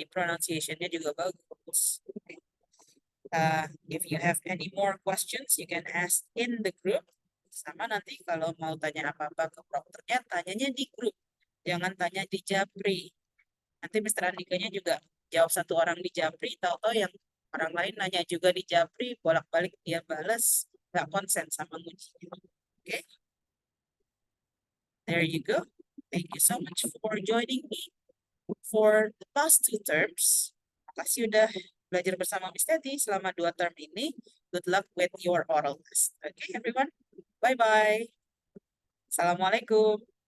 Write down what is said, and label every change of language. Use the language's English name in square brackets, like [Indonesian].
[Indonesian] Jadi pronunciation-nya juga bagus. [English] Okay. If you have any more questions, you can ask in the group. [Indonesian] Sama nanti kalau mau tanya apa-apa ke prokternya, tanyanya di grup. Jangan tanya di Japri. Nanti Mr. Andikanya juga jawab satu orang di Japri, tahu-tahu yang orang lain nanya juga di Japri, bolak-balik dia balas, nggak konsen sama ngujinya. [English] Oke? There you go. Thank you so much for joining me for the past 2 terms. [Indonesian] Makasih udah belajar bersama Miss Teti selama 2 term ini. [English] Good luck with your oral test. Okay, everyone? Bye-bye. Assalamualaikum.